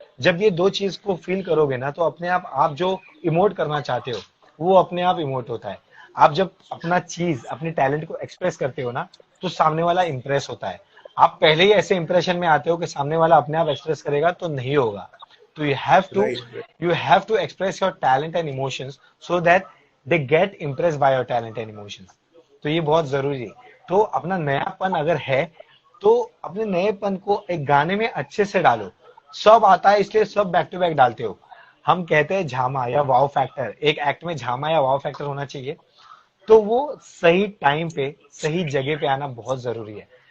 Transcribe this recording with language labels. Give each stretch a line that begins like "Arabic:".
Hindi: जब ये दो चीज को फील करोगे ना, तो अपने आप जो इमोट करना चाहते हो वो अपने आप इमोट होता है। आप जब अपना चीज, अपने टैलेंट को एक्सप्रेस करते हो ना, तो सामने वाला इंप्रेस होता है। आप पहले ही ऐसे इंप्रेशन में आते हो कि सामने वाला अपने आप एक्सप्रेस करेगा, तो नहीं होगा। तो
English: Right. you have to express your talent and emotions so that they get impressed by your talent and emotions.
Hindi: तो ये बहुत जरूरी है। तो अपना नयापन अगर है, तो अपने नएपन को एक गाने में अच्छे से डालो। सब आता है इसलिए सब बैक टू बैक डालते हो। हम कहते हैं झामा या वाव फैक्टर, एक एक्ट में झामा या वाव फैक्टर होना चाहिए। तो वो सही टाइम पे, सही जगह पे आना बहुत जरूरी है।